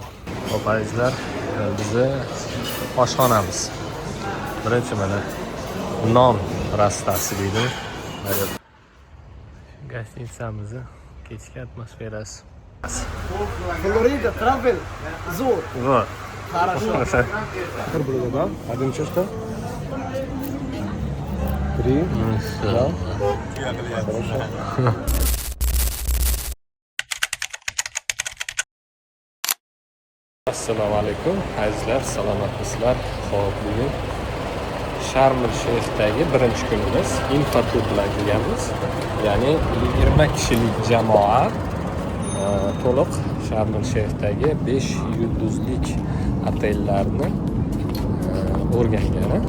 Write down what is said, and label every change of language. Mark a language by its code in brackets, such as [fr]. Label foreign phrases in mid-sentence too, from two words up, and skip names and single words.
[uz] Opangizlar, bizni oshxonamiz. Birinchi mana non rastasi deydi. Gostinitsamizni kechki atmosferasi. Florida Travel Zor. [ru] Вот. Хорошо. Да? Один чисто. 3. Да. Хорошо. [uz] Assalomu alaykum azizlar, salomatmisizlar? Xo'p, bugun Sharm el-Sheyxdagi birinchi kunimiz infotur bilan kelganmiz. Ya'ni 20 kishilik jamoa to'liq Sharm el-Sheyxdagi 5 yulduzlik otellarni o'rgangan.